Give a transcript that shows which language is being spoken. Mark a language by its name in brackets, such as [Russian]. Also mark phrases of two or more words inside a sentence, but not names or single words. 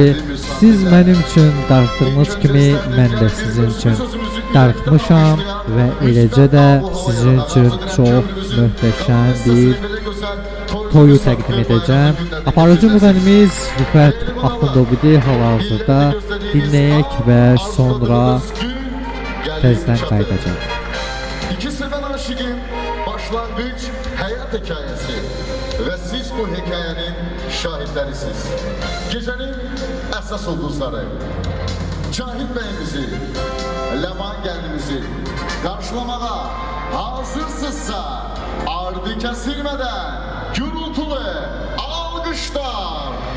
[Azerbaijani] Siz mənim üçün darıxdığınız kimi mən də sizin üçün darıxmışam və eləcə də sizin üçün çox möhtəşəm bir toyu təqdim edəcəm. Aparıcı müğənnimiz Rüfət Axundov'u hal-hazırda dinləyək və sonra təzədən qayıdacaq. [Turkish] İki seven aşığın başlangıç hayat hikayesi ve siz bu hikayenin şahitlerisiz. Gecenin esas ulduzları Cahit Bey'imizi, Leman Geldi'mizi karşılamaya hazırsızsa ardı kesilmeden gürültülü alkışlar.